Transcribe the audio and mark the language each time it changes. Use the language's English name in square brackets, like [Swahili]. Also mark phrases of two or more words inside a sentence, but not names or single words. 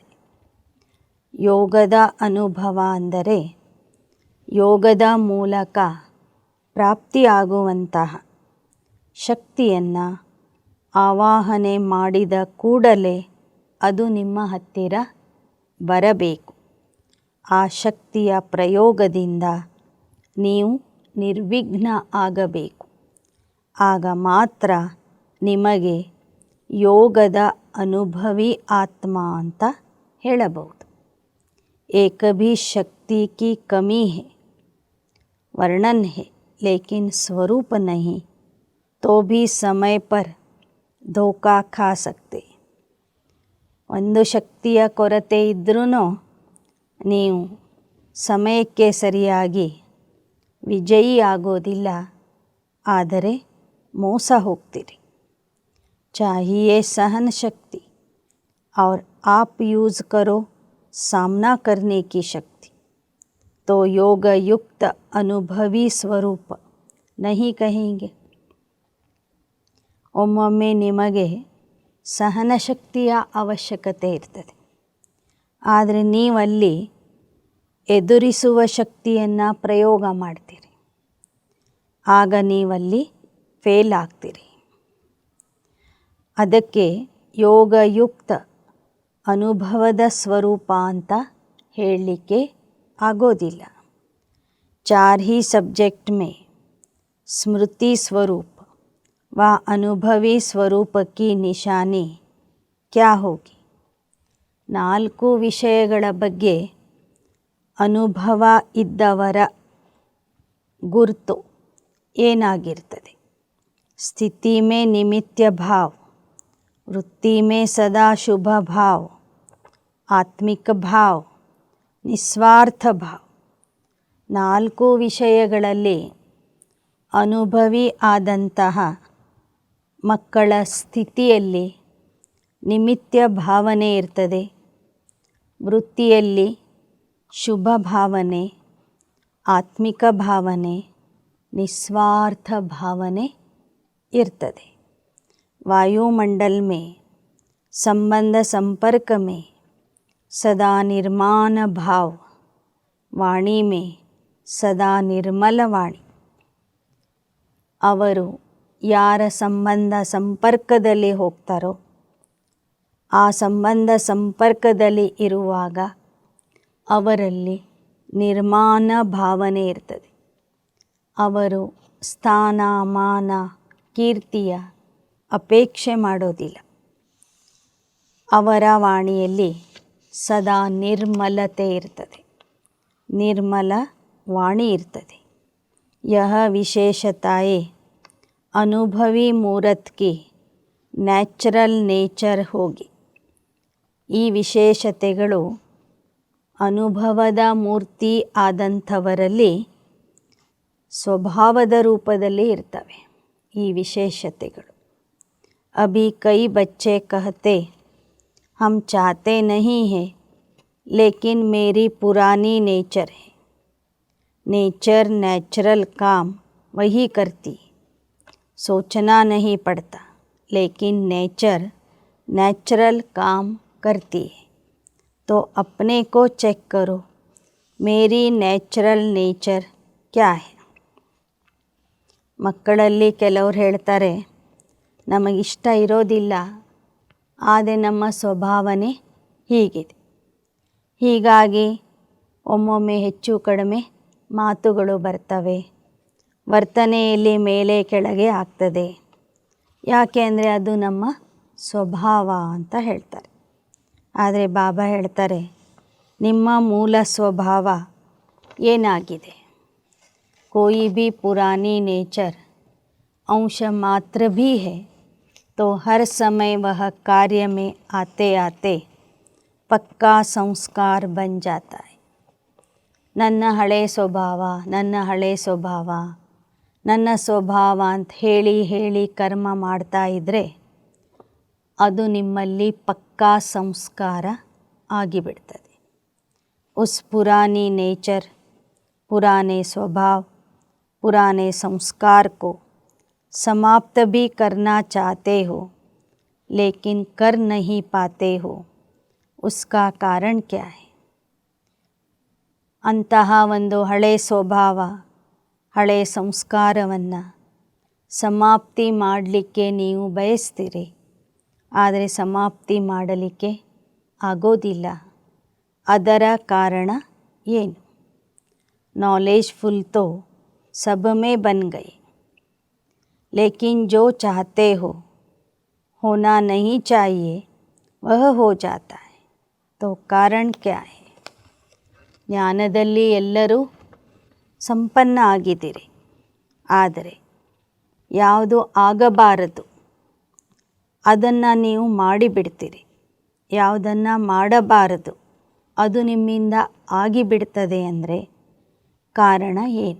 [Kannada] ಯೋಗದ ಅನುಭವ ಅಂದರೆ ಯೋಗದ ಮೂಲಕ ಪ್ರಾಪ್ತಿಯಾಗುವಂತಹ ಶಕ್ತಿಯನ್ನು ಆವಾಹನೆ ಮಾಡಿದ ಕೂಡಲೇ ಅದು ನಿಮ್ಮ ಹತ್ತಿರ ಬರಬೇಕು. ಆ ಶಕ್ತಿಯ ಪ್ರಯೋಗದಿಂದ ನೀವು ನಿರ್ವಿಘ್ನ ಆಗಬೇಕು. ಆಗ ಮಾತ್ರ ನಿಮಗೆ ಯೋಗದ ಅನುಭವಿ ಆತ್ಮ ಅಂತ ಹೇಳಬಹುದು. [Hindi] एक भी शक्ति की कमी है, वर्णन है, लेकिन स्वरूप नहीं, तो भी समय पर धोखा खा सकते. [Kannada] ಒಂದು ಶಕ್ತಿಯ ಕೊರತೆ ಇದ್ರೂ ನೀವು ಸಮಯಕ್ಕೆ ಸರಿಯಾಗಿ ವಿಜಯಿ ಆಗೋದಿಲ್ಲ, ಆದರೆ ಮೋಸ ಹೋಗ್ತೀರಿ. [Hindi] चाहिए सहन शक्ति और आप यूज़ करो सामना करने की शक्ति, तो योग युक्त अनुभवी स्वरूप नहीं कहेंगे. [Kannada] ಒಮ್ಮೊಮ್ಮೆ ನಿಮಗೆ ಸಹನಶಕ್ತಿಯ ಅವಶ್ಯಕತೆ ಇರ್ತದೆ, ಆದರೆ ನೀವಲ್ಲಿ ಎದುರಿಸುವ ಶಕ್ತಿಯನ್ನು ಪ್ರಯೋಗ ಮಾಡ್ತೀರಿ, ಆಗ ನೀವಲ್ಲಿ ಫೇಲ್ ಆಗ್ತೀರಿ. ಅದಕ್ಕೆ ಯೋಗಯುಕ್ತ ಅನುಭವದ ಸ್ವರೂಪ ಅಂತ ಹೇಳಲಿಕ್ಕೆ ಆಗೋದಿಲ್ಲ. [Hindi] 4 ही सब्जेक्ट में स्मृति स्वरूप व अनुभवी स्वरूप की निशानी क्या होगी? [Kannada] 4 ವಿಷಯಗಳ ಬಗ್ಗೆ ಅನುಭವ ಇದ್ದವರ ಗುರುತು ಏನಾಗಿರ್ತದೆ? [Hindi] स्थिति में निमित्त भाव, वृत्ति में सदा शुभ भाव, आत्मिक भाव, निस्वार्थ भाव. [Kannada] 4 ವಿಷಯಗಳಲ್ಲಿ ಅನುಭವಿ ಆದಂತಹ ಮಕ್ಕಳ ಸ್ಥಿತಿಯಲ್ಲಿ ನಿಮಿತ್ತ ಭಾವನೆ ಇರ್ತದೆ, ವೃತ್ತಿಯಲ್ಲಿ ಶುಭ ಭಾವನೆ, ಆತ್ಮಿಕ ಭಾವನೆ, ನಿಸ್ವಾರ್ಥ ಭಾವನೆ ಇರ್ತದೆ. [Hindi] वायुमंडल में संबंध संपर्क में सदा निर्माण भाव, वाणी में सदा निर्मल वाणी. [Kannada] ಅವರು ಯಾರ ಸಂಬಂಧ ಸಂಪರ್ಕದಲ್ಲಿ ಹೋಗ್ತಾರೋ ಆ ಸಂಬಂಧ ಸಂಪರ್ಕದಲ್ಲಿ ಇರುವಾಗ ಅವರಲ್ಲಿ ನಿರ್ಮಾಣ ಭಾವನೆ ಇರ್ತದೆ. ಅವರು ಸ್ಥಾನ ಮಾನ ಕೀರ್ತಿಯ ಅಪೇಕ್ಷೆ ಮಾಡೋದಿಲ್ಲ. ಅವರ ವಾಣಿಯಲ್ಲಿ ಸದಾ ನಿರ್ಮಲತೆ ಇರ್ತದೆ, ನಿರ್ಮಲ ವಾಣಿ ಇರ್ತದೆ. [Hindi] यह विशेषताएं अनुभवी मूर्त की [English] natural nature [Hindi] ಹೋಗಿ. [Kannada] ಈ ವಿಶೇಷತೆಗಳು ಅನುಭವದ ಮೂರ್ತಿ ಆದಂಥವರಲ್ಲಿ ಸ್ವಭಾವದ ರೂಪದಲ್ಲಿ ಇರ್ತವೆ. ಈ ವಿಶೇಷತೆಗಳು [Hindi] अभी कई बच्चे कहते हम चाहते नहीं हैं लेकिन मेरी पुरानी नेचर है. नेचर नेचुरल काम वही करती, सोचना नहीं पड़ता, लेकिन नेचर नेचुरल काम करती है. तो अपने को चेक करो, मेरी नेचुरल नेचर क्या है. [Kannada] ಮಕ್ಕಳಲ್ಲಿ ಕೆಲವರು ಹೇಳ್ತಾರೆ ನಮಗಿಷ್ಟ ಇರೋದಿಲ್ಲ, ಆದರೆ ನಮ್ಮ ಸ್ವಭಾವನೆ ಹೀಗಿದೆ, ಹೀಗಾಗಿ ಒಮ್ಮೊಮ್ಮೆ ಹೆಚ್ಚು ಕಡಿಮೆ ಮಾತುಗಳು ಬರ್ತವೆ, ವರ್ತನೆಯಲ್ಲಿ ಮೇಲೆ ಕೆಳಗೆ ಆಗ್ತದೆ. ಯಾಕೆ ಅಂದರೆ ಅದು ನಮ್ಮ ಸ್ವಭಾವ ಅಂತ ಹೇಳ್ತಾರೆ. ಆದರೆ ಬಾಬಾ ಹೇಳ್ತಾರೆ ನಿಮ್ಮ ಮೂಲ ಸ್ವಭಾವ ಏನಾಗಿದೆ? [Hindi] कोई भी पुरानी नेचर अंश मात्र भी है तो हर समय वह कार्य में आते आते पक्का संस्कार बन जाता है. [Kannada] ನನ್ನ ಹಳೆ ಸ್ವಭಾವ, ನನ್ನ ಹಳೆ ಸ್ವಭಾವ, ನನ್ನ ಸ್ವಭಾವ ಅಂತ ಹೇಳಿ ಹೇಳಿ ಕರ್ಮ ಮಾಡ್ತಾ ಇದ್ದರೆ ಅದು ನಿಮ್ಮಲ್ಲಿ ಪಕ್ಕಾ ಸಂಸ್ಕಾರ ಆಗಿಬಿಡ್ತದೆ. [Hindi] उस पुरानी नेचर, पुराने स्वभाव, पुराने संस्कार को समाप्त भी करना चाहते हो लेकिन कर नहीं पाते हो. उसका कारण क्या है? [Kannada] ಅಂತಹ ಒಂದು ಹಳೆ ಸ್ವಭಾವ, ಹಳೆ ಸಂಸ್ಕಾರವನ್ನು ಸಮಾಪ್ತಿ ಮಾಡಲಿಕ್ಕೆ ನೀವು ಬಯಸ್ತೀರಿ, ಆದರೆ ಸಮಾಪ್ತಿ ಮಾಡಲಿಕ್ಕೆ ಆಗೋದಿಲ್ಲ. ಅದರ ಕಾರಣ ಏನು? [Hindi] नॉलेजफुल तो सब में बन गए, लेकिन जो चाहते हो होना नहीं चाहिए वह हो जाता है. तो कारण क्या है? [Kannada] ಜ್ಞಾನದಲ್ಲಿ ಎಲ್ಲರೂ ಸಂಪನ್ನ ಆಗಿದ್ದೀರಿ, ಆದರೆ ಯಾವುದು ಆಗಬಾರದು ಅದನ್ನು ನೀವು ಮಾಡಿಬಿಡ್ತೀರಿ, ಯಾವುದನ್ನು ಮಾಡಬಾರದು ಅದು ನಿಮ್ಮಿಂದ ಆಗಿಬಿಡ್ತದೆ ಅಂದರೆ कारण ಏನು?